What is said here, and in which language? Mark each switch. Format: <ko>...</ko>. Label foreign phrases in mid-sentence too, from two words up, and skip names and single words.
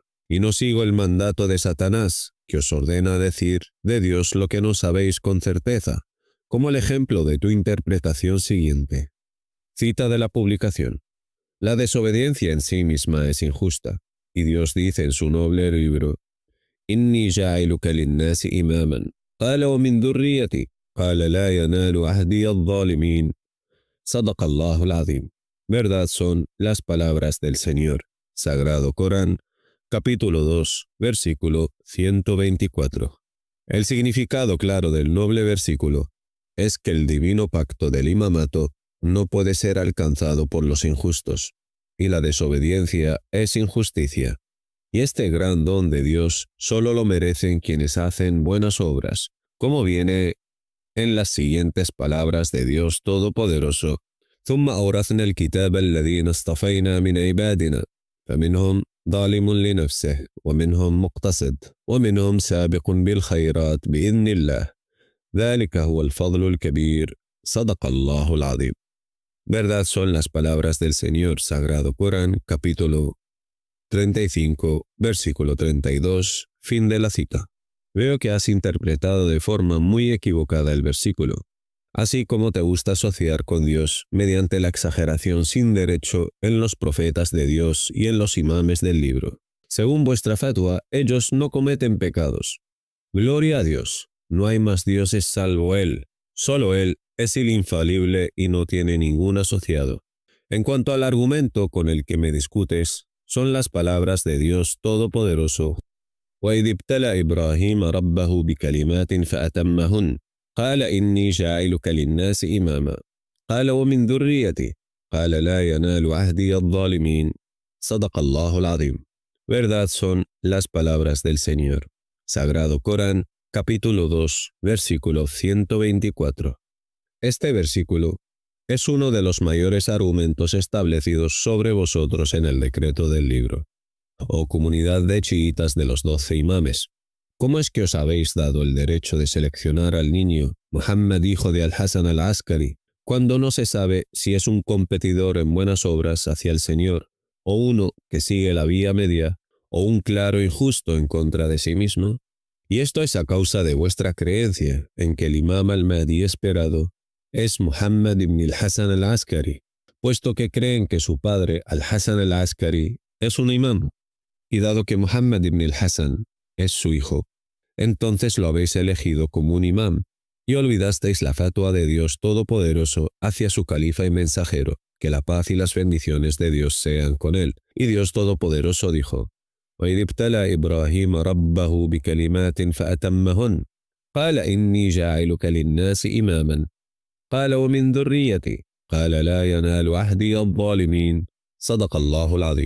<es>Y no sigo el mandato de Satanás, que os ordena decir de Dios lo que no sabéis con certeza, como el ejemplo de tu interpretación siguiente. Cita de la publicación. La desobediencia en sí misma es injusta, y Dios dice en su noble libro:</es> <ar>إني جاعلك للناس إماما قال ومن ذريتي قال لا ينال عهدي الظالمين. صدق الله العظيم.</ar> <es>Verdad son las palabras del Señor. Sagrado Corán, capítulo 2, versículo 124. El significado claro del noble versículo es que el divino pacto del imamato no puede ser alcanzado por los injustos, y la desobediencia es injusticia. Y este gran don de Dios solo lo merecen quienes hacen buenas obras, como viene en las siguientes palabras de Dios Todopoderoso:</es> <ar>ثم أورثنا الكتاب الذين اصطفينا من عبادنا فمنهم ظالم لنفسه ومنهم مقتصد ومنهم سابق بالخيرات بإذن الله ذلك هو الفضل الكبير صدق الله العظيم.</ar> <es>Verdad son las palabras del Señor. Sagrado Corán, capítulo 35, versículo 32, fin de la cita. Veo que has interpretado de forma muy equivocada el versículo, así como te gusta asociar con Dios mediante la exageración sin derecho en los profetas de Dios y en los imames del libro. Según vuestra fatwa, ellos no cometen pecados. Gloria a Dios, no hay más dioses salvo Él. Solo Él es el infalible y no tiene ningún asociado. En cuanto al argumento con el que me discutes, son las palabras de Dios Todopoderoso.</es> <ar>وَإِذِ ابْتَلَى إِبْرَاهِيمَ رَبَّهُ بِكَلِمَاتٍ فَأَتَمَّهُنَّ قَالَ إِنِّي جَاعِلُكَ لِلنَّاسِ إِمَامًا قَالَ وَمِنْ ذُرِّيَّتِي قَالَ لَا يَنَالُ عَهْدِيَ الظَّالِمِينَ صَدَقَ اللَّهُ الْعَظِيمُ.</ar> <es>Verdad son las palabras del Señor. Sagrado Corán, capítulo 2, versículo 124. Este versículo es uno de los mayores argumentos establecidos sobre vosotros en el decreto del libro. Oh comunidad de chiitas de los 12 imames, ¿cómo es que os habéis dado el derecho de seleccionar al niño Muhammad, hijo de Al-Hasan al-Askari, cuando no se sabe si es un competidor en buenas obras hacia el Señor, o uno que sigue la vía media, o un claro injusto en contra de sí mismo? Y esto es a causa de vuestra creencia en que el imam al-Mahdi esperado es Muhammad ibn al-Hasan al-Askari, puesto que creen que su padre Al-Hasan al-Askari es un imam. Y dado que Muhammad ibn al-Hasan es su hijo, entonces lo habéis elegido como un imam, y olvidasteis la fatua de Dios Todopoderoso hacia su califa y mensajero, que la paz y las bendiciones de Dios sean con él. Y Dios Todopoderoso dijo:</es> <ar>وَإِذِ ابْتَلَى إِبْرَاهِيمَ رَبَّهُ بِكَلِمَاتٍ فَأَتَمَّهُنَّ قَالَ إِنِّي جَاعِلُكَ لِلنَّاسِ إِمَامًا قَالَ وَمِنْ ذُرِّيَّتِي قَالَ لَا يَنَالُ عَهْدِيَ الظَّالِمِينَ صَدَقَ اللَّهُ الْعَظِيمُ.</ar>